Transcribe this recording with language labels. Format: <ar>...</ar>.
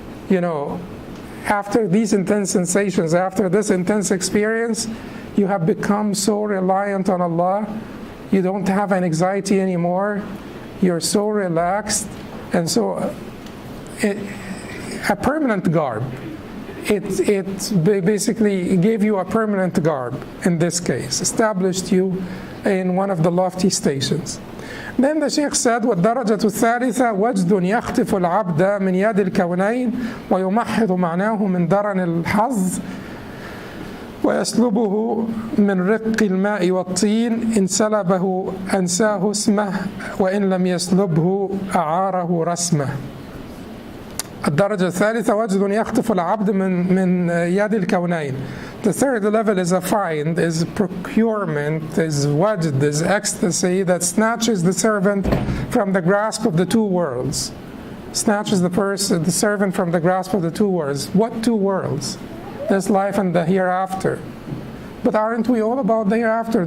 <en>After these intense sensations, after this intense experience, you have become so reliant on Allah, you don't have an anxiety anymore, you're so relaxed, and so a permanent garb. It basically gave you a permanent garb, in this case, established you in one of the lofty stations. Then the Shaykh said,</en> <ar>وَالدَّرَجَةُ الثَّالِثَةُ وَجْدٌ يَخْطِفُ الْعَبْدَ مِنْ يَدِ الْكَوْنَيْنِ وَيُمَحِّضُ مَعْنَاهُ مِنْ دَرَنِ الْحَظِّ ويسلبه من رق الماء والطين إن سلبه أنساه اسمه وإن لم يسلبه أعاره رسمه. الدرجة الثالثة وجد يخطف العبد من يد الكونين.</ar> <en>The third level is a find, is procurement, is wajd, is ecstasy that snatches the servant from the grasp of the two worlds. Snatches the servant from the grasp of the two worlds. What two worlds? This life and the hereafter. But aren't we all about the hereafter?</en>